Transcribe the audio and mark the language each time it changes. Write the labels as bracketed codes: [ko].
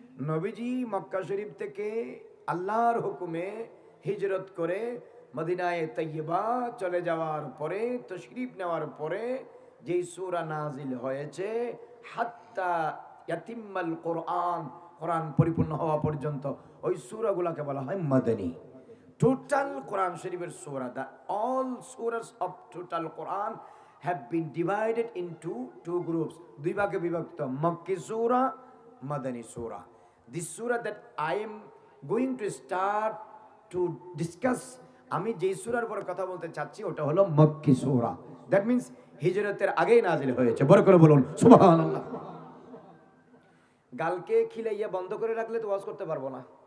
[bn] নবীজি মক্কা শরীফ থেকে আল্লাহর হুকুমে হিজরত করে মদিনায়ে তৈয়বা চলে যাওয়ার পরে, তশরিফ নেওয়ার পরে যেই সূরা নাজিল হয়েছে [ar] হাত্তা ইয়াতিম্মাল কোরআন, [bn] কোরআন পরিপূর্ণ হওয়া পর্যন্ত ওই সূরাগুলোকে বলা হয় মদনী। টোটাল কোরআন শরীফের সূরা, [en] the all surahs of total Quran have been divided into two groups, [bn] দুই ভাগে বিভক্ত, মক্কি সূরা, মদনী সূরা। [en] This surah that I am going to start to discuss, [bn] আমি যেই সূরার উপর কথা বলতে চাচ্ছি ওটা হলো মক্কি সূরা। [en] that means [bn] হিজরতের আগেই নাজিল হয়েছে। বড় করে বলুন সুবহানাল্লাহ। গালকে খিলাইয়া বন্ধ করে রাখলে তো ওয়াজ করতে পারবো না।